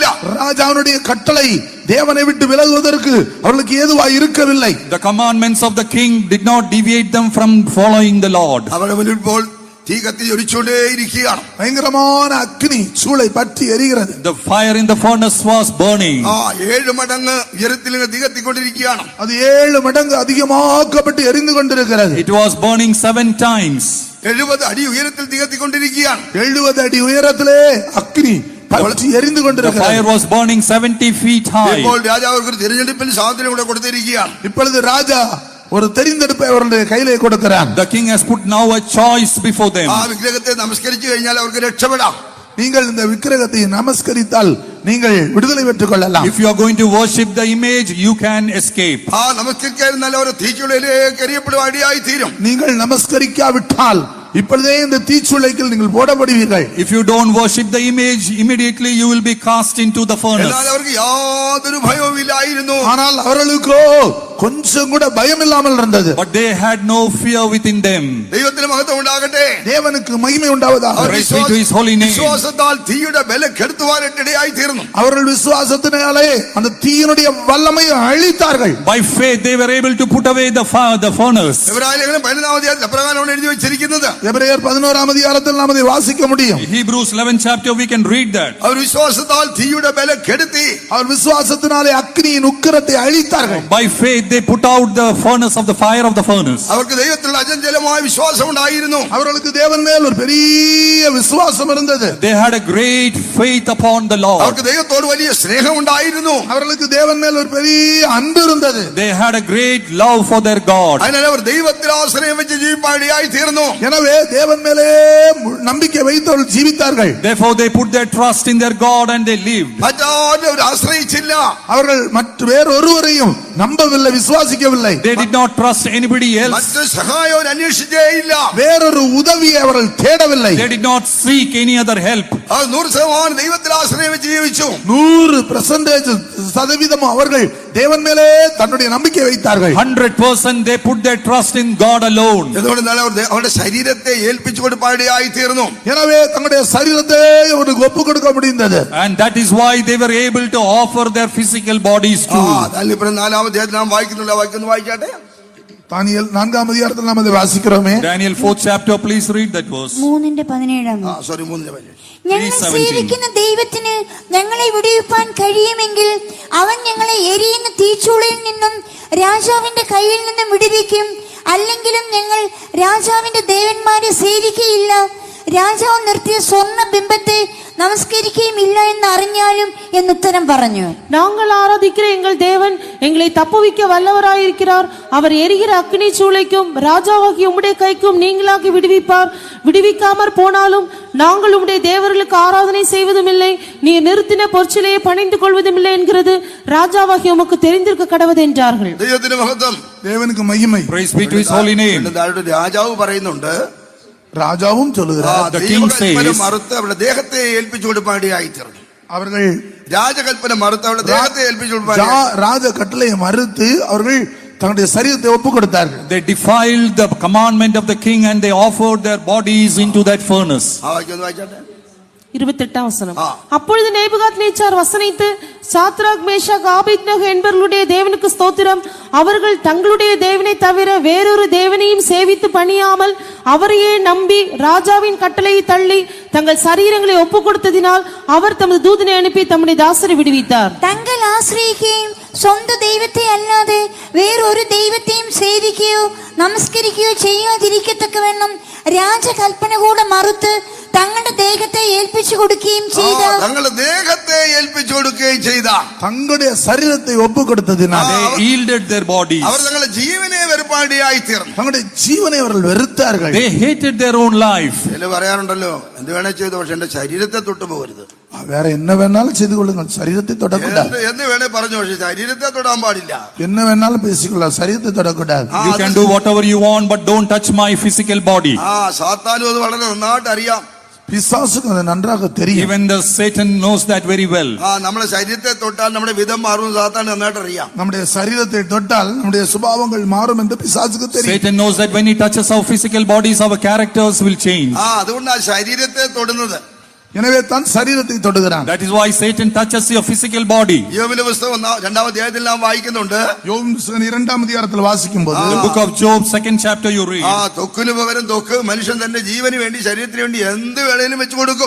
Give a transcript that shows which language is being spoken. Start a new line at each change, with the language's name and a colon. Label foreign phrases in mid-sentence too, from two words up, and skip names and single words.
Tamil: ராஜாவுடைய கட்டளை தேவனை விட்டு விலகுவதற்கு அவர்களுக்கு ஏதுவாய் இருக்கவில்லை.
English: The commandments of the king did not deviate them from following the Lord.
Malayalam: അവരുടെ മുന്നിൽ ഇപ്പോൾ തീ കത്തി ജ്വലിച്ചുകൊണ്ടേയിരിക്കുകയാണ്.
Tamil: பயங்கரமான அக்னி சூளை பற்றி எரிகிறது.
English: The fire in the furnace was burning.
Malayalam: 7 മടങ്ങ് ഉയരത്തിൽ തീ കത്തിക്കൊണ്ടിരിക്കുകയാണ്.
Tamil: அது 7 மடங்கு அதிகமாக்கப்பட்டு எரிந்து கொண்டிருக்கிறது.
English: It was burning 7 times.
Malayalam: 70 അടി ഉയരത്തിൽ തീ കത്തിക്കൊണ്ടിരിക്കുകയാണ്.
Tamil: 70 அடி உயரத்திலே அக்னி பற்றி எரிந்து
English: The
Tamil: கொண்டிருக்கிறது.
English: fire was burning 70 feet high.
Malayalam: ഇപ്പോൾ രാജാവ് ഒരു തിരഞ്ഞെടുപ്പിന് സ്വാതന്ത്ര്യം കൂടെ കൊടുത്തിരിക്കുകയാണ്.
Tamil: இப்பொழுது ராஜா ஒரு தெரிந்தெடுப்பை அவருடைய கையிலே கொடுக்கிறான்.
English: The king has put now a choice before them.
Malayalam: ആ വിഗ്രഹത്തെ നമസ്കരിച്ചു കഴിഞ്ഞാൽ അവർക്ക് രക്ഷപ്പെടാം.
Tamil: நீங்கள் இந்த விக்கிரகத்தை நமஸ்கரித்தால் நீங்கள் விடுதலை பெற்றுக் கொள்ளலாம்.
English: If you are going to worship the image, you can escape.
Malayalam: നമസ്കരിക്കാതിരുന്നാൽ അവർ തീച്ചുളയിലേക്ക് എറിയപ്പെടുവാടിയായി തീരും.
Tamil: நீங்கள் நமஸ்கரிக்காவிட்டால் இப்பொழுதே இந்த தீச்சுளைக்கில் நீங்கள் போடப்படுவீர்கள்.
English: If you don't worship the image, immediately you will be cast into the furnace.
Malayalam: എന്നാൽ അവർക്ക് യാതൊരു ഭയവും ഇല്ലായിരുന്നു.
Tamil: ஆனால் அவர்களுக்கோ கொஞ்சம் கூட பயம் இல்லாமல் இருந்தது.
English: But they had no fear within them.
Malayalam: ദൈവത്തിന് മഹത്വം ഉണ്ടാകട്ടെ.
Tamil: தேவனுக்கு மகிமை உண்டாவதாக.
English: Praise be to his holy name.
Malayalam: വിശ്വാസത്താൽ തീയുടെ ബലം കെടുത്തുവാനിടയായി തീർന്നു.
Tamil: அவர்கள் விசுவாசத்தினாலே அந்த தீயினுடைய வல்லமையை அழித்தார்கள்.
English: By faith they were able to put away the furnace.
Malayalam: എബ്രായലേഖനം 11-ാം അധ്യായത്തിൽ അപ്രകാരമാണ് എഴുതി വെച്ചിരിക്കുന്നത്.
Tamil: எபிரேயர் 11-ாம் அதிகாரத்தில் நாம் அதை வாசிக்க முடியும்.
English: Hebrews 11th chapter we can read that.
Malayalam: അവർ വിശ്വാസത്താൽ തീയുടെ ബലം കെടുത്തി.
Tamil: அவர் விசுவாசத்தினாலே அக்கினியின் உக்கிரத்தை அழித்தார்கள்.
English: By faith they put out the furnace of the fire of the furnace.
Malayalam: അവർക്ക് ദൈവത്തിലുള്ള അചഞ്ചലമായ വിശ്വാസം ഉണ്ടായിരുന്നു.
Tamil: அவர்களுக்கு தேவன் மேல் ஒரு பெரிய விசுவாசம் இருந்தது.
English: They had a great faith upon the Lord.
Malayalam: അവർക്ക് ദൈവത്തോട് വലിയ സ്നേഹം ഉണ്ടായിരുന്നു.
Tamil: அவர்களுக்கு தேவன் மேல் ஒரு பெரிய அன்பு இருந்தது.
English: They had a great love for their God.
Malayalam: അതിനാൽ അവർ ദൈവത്തിൽ ആശ്രയം വെച്ച് ജീവിപ്പാടിയായി തീർന്നു.
Tamil: எனவே தேவன் மேலே நம்பிக்கை வைத்தவர்கள் ஜீவித்தார்கள்.
English: Therefore they put their trust in their God and they lived.
Malayalam: മറ്റാരും അവർ ആശ്രയിച്ചില്ല.
Tamil: அவர்கள் மற்ற வேறொருவரையும் நம்பவில்லை, விசுவாசிக்கவில்லை.
English: They did not trust anybody else.
Malayalam: മറ്റു സഹായം അന്വേഷിച്ചേ ഇല്ല.
Tamil: வேறொரு உதவியை அவர்கள் தேடவில்லை.
English: They did not seek any other help.
Malayalam: അവർ 100% ദൈവത്തിൽ ആശ്രയം വെച്ച് ജീവിച്ചു.
Tamil: 100% அவர்கள் தேவன் மேலே தன்னுடைய நம்பிக்கை வைத்தார்கள்.
English: 100% they put their trust in God alone.
Malayalam: എന്തുകൊണ്ടെന്നാൽ അവർ അവരുടെ ശരീരത്തെ ഏൽപ്പിച്ചു കൊടുപ്പാടിയായി തീർന്നു.
Tamil: எனவே தங்களுடைய சரீரத்தை அவருக்கு ஒப்பு கொடுக்க முடிந்தது.
English: And that is why they were able to offer their physical bodies too.
Malayalam: ഇപ്പോൾ 4-ാം അധ്യായത്തിൽ നാം വായിച്ചാട്ടെ.
Tamil: தானியேல் 4-ാം அதிகாரத்தில் நாம் அதை வாசிக்கிறோமே.
English: Daniel 4th chapter, please read that verse. 3:17.
Malayalam: സോറി 3-ന്റെ ഞങ്ങൾ സേവിക്കുന്ന ദൈവത്തിന് ഞങ്ങളെ വിടുവിപ്പാൻ കഴിയുമെങ്കിൽ അവൻ ഞങ്ങളെ എരിയുന്ന തീച്ചൂളയിൽ നിന്നും രാജാവിന്റെ കയ്യിൽ നിന്നും വിടുവിക്കും. അല്ലെങ്കിലും ഞങ്ങൾ രാജാവിന്റെ ദേവന്മാരെ സേവിക്കുകയില്ല, രാജാവ് നിർത്തിയ സ്വർണ്ണ ബിംബത്തെ നമസ്കരിക്കയും ഇല്ല എന്ന് അറിഞ്ഞാലും എന്ന് ഉത്തരം പറഞ്ഞു.
Tamil: நாங்கள் ஆராதிக்கிற எங்கள் தேவன் எங்களை தப்புவிக்க வல்லவராயிருக்கிறார். அவர் எரிகிற அக்கினி சூளைக்கும் ராஜாவாகிய உம்முடைய கைக்கும் நீங்களாக்கி விடுவிப்பார். விடுவிக்காமற் போனாலும் நாங்கள் உம்முடைய தேவர்களுக்கு ஆராதனை செய்வதும் இல்லை, நீ நிறுத்தின பொற்சிலையை பணிந்து கொள்வதும் இல்லை என்கிறது ராஜாவாகிய உமக்கு தெரிந்திருக்க கடவது என்றார்கள்.
Malayalam: ദൈവത്തിന്റെ മഹത്വം,
Tamil: தேவனுக்கு மகிமை.
English: Praise be to his holy name.
Malayalam: രാജാവ് പറയുന്നുണ്ട്,
Tamil: ராஜாவும் சொல்லுகிறார்,
English: The king says,
Malayalam: മറുത്ത് അവരുടെ ദേഹത്തെ ഏൽപ്പിച്ചു കൊടുപ്പാടിയായി തീർന്നു.
Tamil: அவர்கள்
Malayalam: രാജകൽപ്പന മറുത്ത് അവരുടെ ദേഹത്തെ ഏൽപ്പിച്ചു കൊടുപ്പാടി.
Tamil: ராஜ கட்டளையை மறுத்து அவர்கள் தங்களுடைய சரீரத்தை ஒப்பு கொடுத்தார்கள்.
English: They defiled the commandment of the king and they offered their bodies into that furnace.
Malayalam: വായിച്ചാട്ടെ.
Tamil: 28-ாம் வசனம். அப்பொழுது நேபுகாத்நேச்சார் வசனித்து, சாத்ராக் மேஷாக் ஆபேத்நேகோ என்பவர்களுடைய தேவனுக்கு ஸ்தோத்திரம், அவர்கள் தங்களுடைய தேவனை தவிர வேறொரு தேவனையும் சேவித்து பணியாமல் அவரையே நம்பி ராஜாவின் கட்டளையை தள்ளி தங்கள் சரீரங்களை ஒப்பு கொடுத்ததினால் அவர் தமது தூதனை அனுப்பி தம்முடைய தாசரை விடுவித்தார்.
Malayalam: തങ്ങൾ ആശ്രയിക്കുകയും സ്വന്തം ദൈവത്തെ അല്ലാതെ വേറൊരു ദൈവത്തെയും സേവിക്കുകയോ നമസ്കരിക്കുകയോ ചെയ്യാതിരിക്കത്തക്കവണ്ണം രാജകൽപ്പന കൂടെ മറുത്ത് തങ്ങളുടെ ദേഹത്തെ ഏൽപ്പിച്ചു കൊടുക്കുകയും ചെയ്ത തങ്ങളുടെ ദേഹത്തെ ഏൽപ്പിച്ചു കൊടുക്കുകയും ചെയ്ത
Tamil: தங்களுடைய சரீரத்தை ஒப்பு கொடுத்ததினால்
English: They yielded their bodies.
Malayalam: അവർ തങ്ങളുടെ ജീവനെ വെറുപ്പാടിയായി തീർന്നു.
Tamil: தங்களுடைய ஜீவனை அவர்கள் வெறுத்தார்கள்.
English: They hated their own life.
Malayalam: ചില പറയാറുണ്ടല്ലോ, എന്ത് വേണേ ചെയ്തു, പക്ഷെ എന്റെ ശരീരത്തെ തൊട്ടു പോകരുത്.
Tamil: வேற என்ன வேணாலும் செய்து கொள்ளுங்கள், சரீரத்தை தொடக்கூடாது.
Malayalam: എന്ന് വേണേ പറഞ്ഞു, പക്ഷെ ശരീരത്തെ തൊടാൻ പാടില്ല.
Tamil: என்ன வேணாலும் பேசிக்கொள்ளலாம், சரீரத்தை தொடக்கூடாது.
English: You can do whatever you want, but don't touch my physical body.
Malayalam: സാത്താനും അത് വളരെ നന്നായിട്ട് അറിയാം.
Tamil: பிசாசுக்கு அது நன்றாக தெரியும்.
English: Even the Satan knows that very well.
Malayalam: നമ്മുടെ ശരീരത്തെ തൊട്ടാൽ നമ്മുടെ വിധം മാറും സാത്താൻ നന്നായിട്ട് അറിയാം.
Tamil: நம்முடைய சரீரத்தை தொட்டால் நம்முடைய சுபாவங்கள் மாறும் என்று பிசாசுக்கு தெரியும்.
English: Satan knows that when he touches our physical bodies, our characters will change.
Malayalam: അതുകൊണ്ടാണ് ശരീരത്തെ തൊടുന്നത്.
Tamil: எனவே தான் சரீரத்தை தொடுகிறான்.
English: That is why Satan touches your physical body.
Malayalam: യോബിന്റെ പുസ്തകം 2-ാം അധ്യായത്തിൽ നാം വായിക്കുന്നുണ്ട്.
Tamil: யோபு புத்தகம் 2-ാം அதிகாரத்தில் வாசிக்கும்போது
English: The book of Job 2nd chapter you read.
Malayalam: തൊക്കിന് പകരം തൊക്ക്, മനുഷ്യൻ തന്റെ ജീവന് വേണ്ടി ശരീരത്തിന് വേണ്ടി എന്ത് വേണേലും വെച്ചു കൊടുക്കും.